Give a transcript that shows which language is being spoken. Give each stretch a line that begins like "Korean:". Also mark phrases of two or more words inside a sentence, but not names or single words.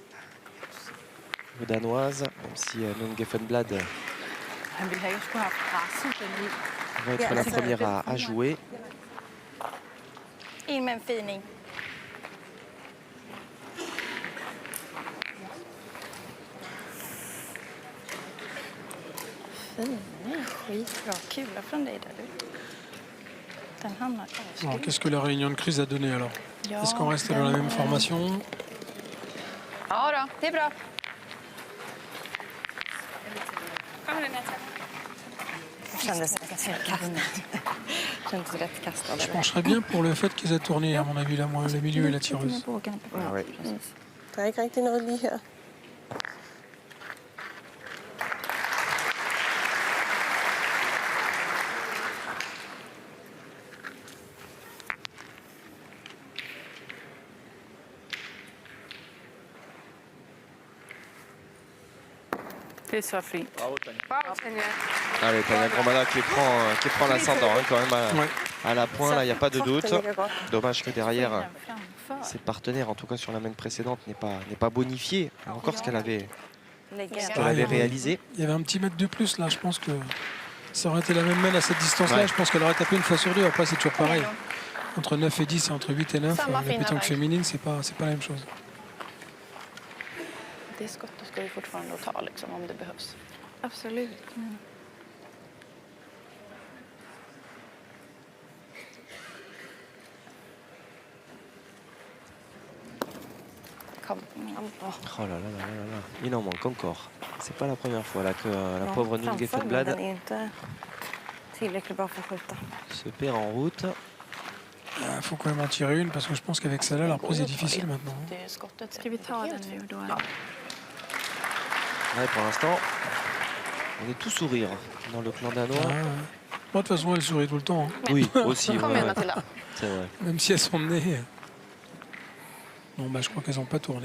French: Les Danoises, même si Nunn Geffenblad
Danish: Han ville have, at jeg skulle have presset den ud.
French: va être la première à jouer.
Swedish: In med en fining. Skitbra kula från dig där du. Den hamnar
French: Alors, qu'est-ce que la réunion de crise a donné alors?
Swedish: Ja,
French: Est-ce qu'on reste dans la même formation?
Swedish: Ja då, det är bra.
Danish: Kom med den her til.
Swedish: Kändes rätt kastad.
French: Je pencherais bien pour le fait qu'ils aient tourné, à mon avis, là, moi, le milieu et la tireuse. Ah ouais.
Danish: Der er ikke rigtig noget lige her. Det er så fint.
French: Bravo, Tanja. Allez, Tanja Gromada qui prend l'ascendant hein, quand même Ouais. à la pointe, là il n'y a pas de doute.
Danish: Den ligger godt.
French: Dommage que derrière
Swedish: Framför.
French: ses partenaires, en tout cas sur la main précédente, n'est pas bonifié. Encore ce qu'elle avait réalisé. Il y avait un petit mètre de plus là, je pense que ça aurait été la même mène à cette distance-là. Ouais. Je pense qu'elle aurait tapé une fois sur deux. Après, c'est toujours pareil. Entre 9 et 10 et entre 8 et 9,
Swedish: Samma
French: la
Swedish: fina
French: pétanque
Swedish: väg.
French: féminine, c'est pas la même chose.
Swedish: Det skottet ska vi fortfarande ta liksom, om det behövs. Absolut. Kom.
French: Oh là là là là là. Il en manque encore. C'est pas la première fois là que la
Swedish: Ja,
French: pauvre Nunn
Swedish: framför, men
French: Geffenblad
Swedish: den är inte tillräckligt bra för att skjuta.
French: se perd en route. Il faut quand même en tirer une parce que je pense qu'avec celle-là, la reprise est difficile maintenant.
Swedish: Det är skottet. Ska vi ta den nu då?
French: Ouais, pour l'instant, on est tout sourire dans le clan danois. Ah, ouais. Moi, de toute façon, elle sourit tout le temps. Hein. Oui, aussi.
Swedish: Kom
French: ouais,
Swedish: igen
French: ouais.
Swedish: Matilda.
French: C'est vrai. Même si elles sont menées. Non, bah, je crois qu'elles n'ont pas tourné.